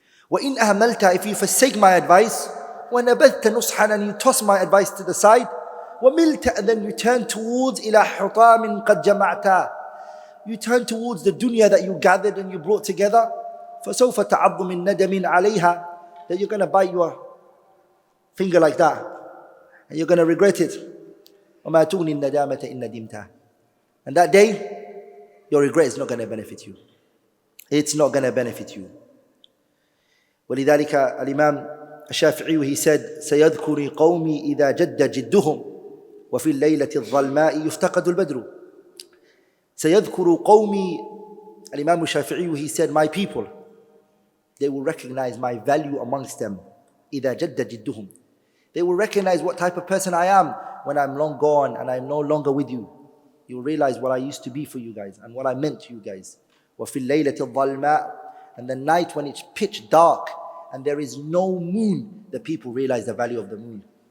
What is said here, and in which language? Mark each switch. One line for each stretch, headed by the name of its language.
Arabic: وإن أهملت,
English: if you forsake my advice,
Arabic: وَنَبَذْتَ نُصْحًا,
English: and you toss my advice to the side,
Arabic: وَمِلْتَ,
English: and then you turn towards
Arabic: إِلَى حُطَامٍ قَدْ جَمَعْتَ,
English: you turn towards the dunya that you gathered and you brought together,
Arabic: فَسَوْفَ تَعَضُّ مِن نَدَمٍ عَلَيْهَا,
English: that you're going to bite your finger like that, and you're going to regret it.
Arabic: وَمَا تُغْنِي النَّدَامَةَ إِن نَدِمْتَ,
English: and that day, your regret is not going to benefit you. It's not going to benefit you.
Arabic: ولذلك الإمام الشافعي,
English: he said,
Arabic: سيذكر قومي إذا جد جدهم وفي الليلة الظلماء يفتقد البدر. سيذكر قومي,
English: الإمام الشافعي, he said, my people, they will recognize my value amongst them.
Arabic: إذا جد جدهم,
English: they will recognize what type of person I am when I'm long gone and I'm no longer with you. You will realize what I used to be for you guys and what I meant to you guys.
Arabic: وفي الليلة الظلماء,
English: and the night when it's pitch dark and there is no moon, the people realize the value of the moon.